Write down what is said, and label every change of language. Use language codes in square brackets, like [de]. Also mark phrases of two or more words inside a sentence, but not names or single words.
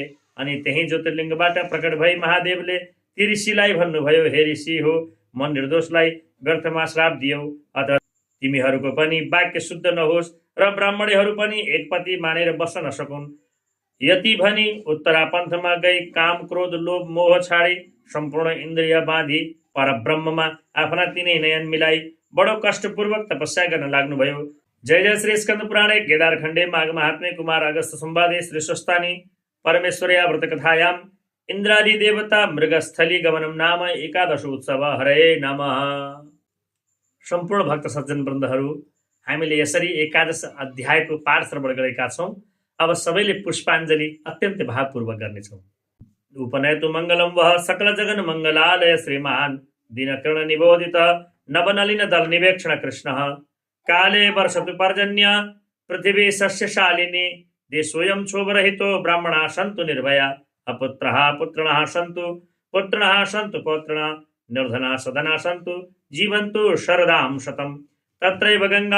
[ne] अनि त्यही ज्योतिर्लिङ्गबाट प्रकट भई महादेवले ती ऋषिलाई भन्नुभयो, हे ऋषि हो, म निर्दोषलाई व्यर्थमा श्राप दियौ, अथवा तिमीहरूको पनि वाक्य शुद्ध नहोस् र ब्राह्मणहरू पनि एकपति मानेर बस्न नसकुन्। यति भनी उत्तरापन्थमा गई काम क्रोध लोभ मोह छाडी सम्पूर्ण इन्द्रिय बाँधी परब्रह्ममा आफ्ना तिनै नयन मिलाई बडो कष्टपूर्वक तपस्या गर्न लाग्नुभयो। [sa] जय जय श्री स्कंद पुराणे केदारखण्डे माघ महात्म्ये कुमार अगस्त संवादे श्री स्वस्तानी परमेश्वर्या व्रतकथायां इन्द्रादि देवता मृगस्थली गमनम नाम एकादश उत्सव। हरे नमः। [ne] सम्पूर्ण भक्त सज्जन वृन्दहरू, हामीले यसरी एकादश अध्यायको पाठ श्रवण गरेका छौँ। अब सबैले पुष्पाञ्जली अत्यन्त भावपूर्वक गर्नेछौँ। [sa] उपनयतु मङ्गलं वः सकल जगन मङ्गलालय श्रीमान दिनकर्ण निबोधित नवनलिन दल निवेक्षण कृष्णः काले वर्षतु पर्जन्य पृथिवी सस्यशालिनी देशोऽयं क्षोभरहितो ब्राह्मणाः सन्तु निर्भया अपुत्रः पुत्रिणः सन्तु पुत्रिणः सन्तु पौत्रिणः निर्धनाः सधनाः सन्तु जीवन्तु शरदां शतम् तत्रैव गंगा